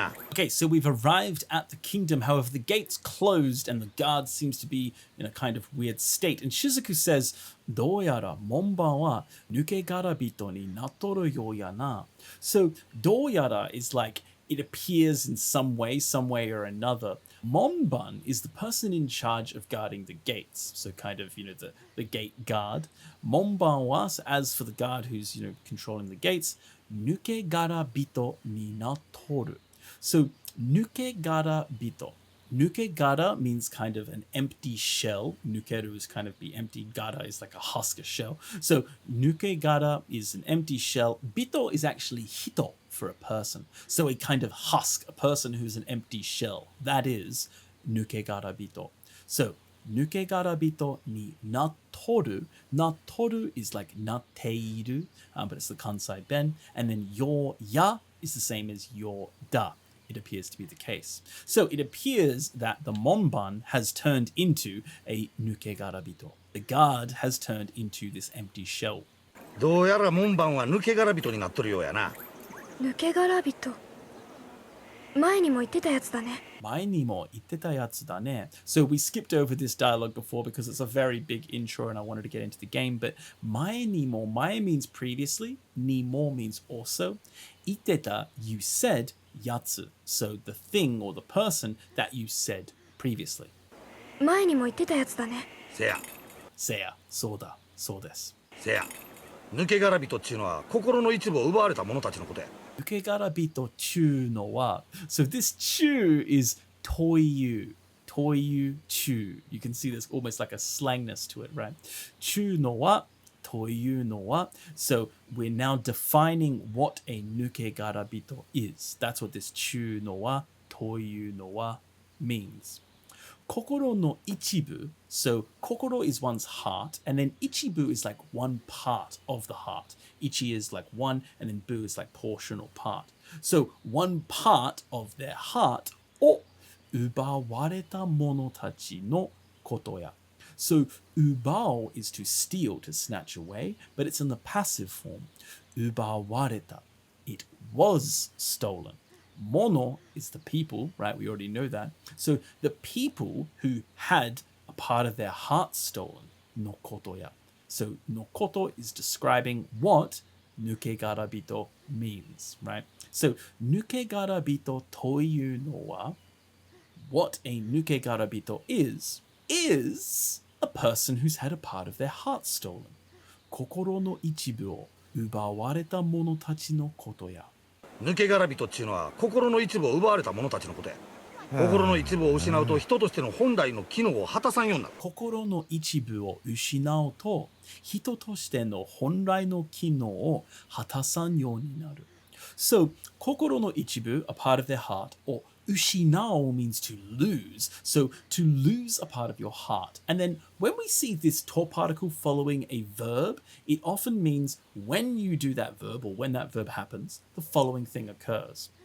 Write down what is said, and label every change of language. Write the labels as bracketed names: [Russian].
[English] Okay, so we've arrived at the kingdom. However, the gates closed and the guard seems to be in a kind of weird state. And Shizuku says, [Japanese] どうやら門番は抜け殻人になっとるようやな. [English] So, どうやら is like it appears in some way or another. Monban is the person in charge of guarding the gates. So kind of, the gate guard. [Japanese] Monban wa, [English] as for the guard who's, controlling the gates, [Japanese] nuke gara bito ni nattoru. [English] So nuke gara bito. Nuke gara means kind of an empty shell. Nukeru is kind of be empty. Gara is like a husk, a shell. So nuke gara is an empty shell. Bito is actually hito for a person. So a kind of husk, a person who's an empty shell. That is nuke gara bito. So [Japanese] nuke gara bito ni nattoru. [English] Nattoru is like natteiru, but it's the kansai ben. And then your ya is the same as your da. It appears to be the case. So it appears that the Monban has turned into a nuke gara bito. The guard has turned into this empty shell. [Japanese] どうやら門番は抜け殻人になっとるようやな。抜け殻人。前にも言ってたやつだね。前にも言ってたやつだね. [English] So we skipped over this dialogue before because it's a very big intro and I wanted to get into the game. But 前にも, 前 means previously, にも means also. 言ってた, you said, やつ. So the thing or the person that you said previously. [Japanese] 前にも言ってたやつだね。せや。せや、そうだ、そうです。せや。抜け殻人っちゅうのは心の一部を奪われた者たちのことや。抜け殻人ちゅうのは [English] So this [Japanese] ちゅう is という。 [English] というちゅう. You can see there's almost like a slangness to it, right? [Japanese] ちゅうのはというのは. [English] So we're now defining what a 抜け殻人 is. That's what this ちゅうのはというのは means. [Japanese] 心の一部. [English] So 心 is one's heart, and then ichibu is like one part of the heart. Ichi is like one, and then bu is like portion or part. So one part of their heart [Japanese] を奪われた者たちのことや. [English] So 奪う is to steal, to snatch away, but it's in the passive form. 奪われた.It was stolen. Mono is the people, right? We already know that. So the people who had a part of their heart stolen, [Japanese] no koto ya. [English] So no koto is describing what nuke gara bito means, right? So [Japanese] nuke gara bito toyu no wa, [English] what a nuke gara bito is a person who's had a part of their heart stolen. [Japanese] Kokoro no ichibu o ubawareta mono tachi no koto ya. 抜け殻人っちゅうのは心の一部を奪われた者たちのことや。心の一部を失うと人としての本来の機能を果たさんようになる。心の一部を失うと人としての本来の機能を果たさんようになる。 [English] So, 心の一部, a part of their heart, or 失う means to lose. So, to lose a part of your heart. And then when we see this to particle following a verb, it often means when you do that verb, or when that verb happens, the following thing occurs.